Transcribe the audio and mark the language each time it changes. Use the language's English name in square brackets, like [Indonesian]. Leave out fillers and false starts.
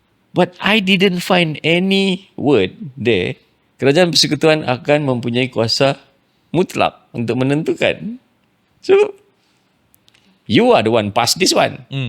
[English] But I didn't find any word there. [Malay] Kerajaan Persekutuan akan mempunyai kuasa mutlak untuk menentukan. [English] So, you are the one pass this one.